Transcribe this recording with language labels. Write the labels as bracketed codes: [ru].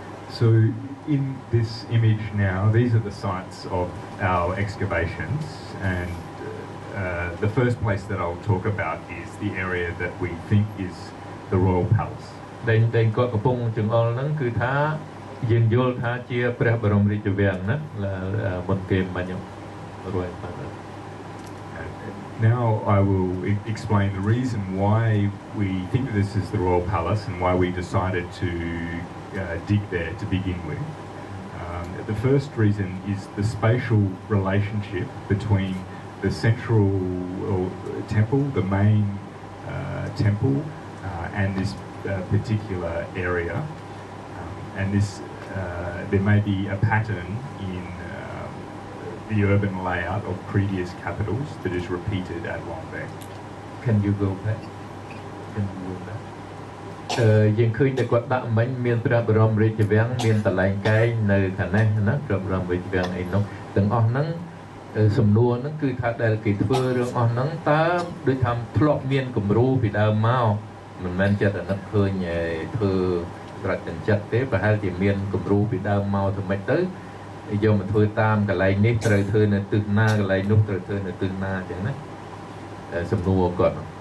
[en] So in this image now, these are the sites of our excavations, and the first place that I'll talk about is the area that we think is the Royal Palace. [km] ដែលគាត់កំពុងចង្អុលហ្នឹងគឺថាយើងយល់ថាជាព្រះបរមរាជវាំងណាមុនគេមិញខ្ញុំ [en] Royal Palace. Now I will explain the reason why we think that this is the Royal Palace and why we decided to dig there to begin with. The first reason is the spatial relationship between the central temple, the main temple, and this particular area. And this, there may be a pattern in the urban layout of previous capitals that is repeated at Longbek. Can you go back? Can you go back? [km] យើងឃើញតែគាត់ដាក់មិញមានព្រះបរមរាជវាំងមានតលែងកែងនៅខាងនេះណាព្រះបរមរាជវាំងអីនោះទាំងអស់ហ្នឹងសំណួរហ្នឹងគឺថាដែលគេធ្វើរឿងអស់ហ្នឹងតើដូចថាធ្លាប់មានគំរូពីដើមមកមិនមែនចិត្តអាណិតឃើញធ្វើស្រេចទាំងចិត្តទេប្រហែលជាមានគំរូពីដើមមកទៅមិនទៅយកមកធ្វើតាមកន្លែងនេះត្រូវធ្វើនៅទិសណាកន្លែងនោះត្រូវធ្វើនៅទិសណាអញ្ចឹងណាសំណួរគាត់